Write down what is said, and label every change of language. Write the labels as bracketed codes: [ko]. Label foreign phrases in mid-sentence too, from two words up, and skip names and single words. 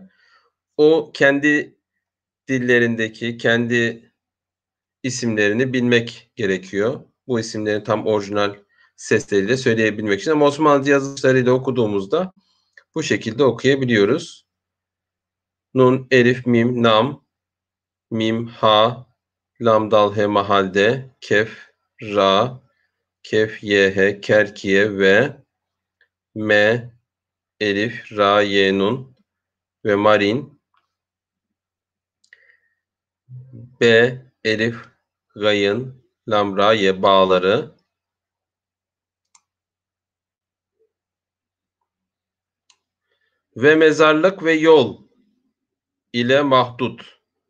[tr] O kendi dillerindeki kendi isimlerini bilmek gerekiyor. Bu isimlerin tam orijinal sesleriyle söyleyebilmek için. Ama Osmanlı yazışlarıyla okuduğumuzda bu şekilde okuyabiliyoruz. Nun, elif, mim, nam, mim, ha, lam, dal, he, mahalde, kef, ra, kef, ye, he, kerkiye ve me, elif, ra, ye, nun ve marin, b, elif, gayın, lam, ra, ye bağları ve mezarlık ve yol ile mahdut.